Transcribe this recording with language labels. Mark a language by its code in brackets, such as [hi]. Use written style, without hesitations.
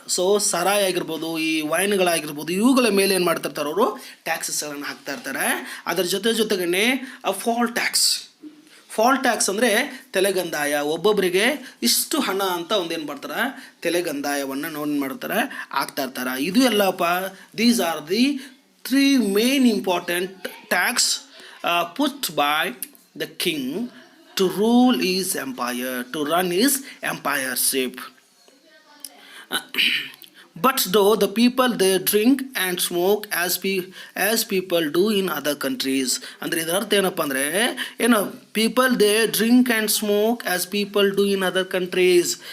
[kn] So ಸರಾಯಿ ಆಗಿರ್ಬೋದು, ಈ ವೈನ್ಗಳಾಗಿರ್ಬೋದು, ಇವುಗಳ ಮೇಲೆ ಏನು ಮಾಡ್ತಿರ್ತಾರೆ ಅವರು ಟ್ಯಾಕ್ಸಸ್ಗಳನ್ನು ಹಾಕ್ತಾ ಇರ್ತಾರೆ. ಅದರ ಜೊತೆಗೇ ಫಾಲ್ ಟ್ಯಾಕ್ಸ್ ಅಂದರೆ ತೆಲೆಗಂದಾಯ. ಒಬ್ಬೊಬ್ಬರಿಗೆ ಇಷ್ಟು ಹಣ ಅಂತ ಒಂದೇನು ಮಾಡ್ತಾರೆ, ತೆಲೆಗಂದಾಯವನ್ನು ನೋಡಿ ಮಾಡ್ತಾರೆ, ಆಗ್ತಾ ಇರ್ತಾರೆ. ಇದು ಎಲ್ಲಪ್ಪ [en] These are the 3 main important tax put by the king to rule his empire, to run his empireship. But though the people they drink and smoke as people do in other countries. [kn] ಅಂದರೆ ಇದರ ಅರ್ಥ ಏನಪ್ಪ ಅಂದರೆ [en] People they drink and smoke as people do in other countries.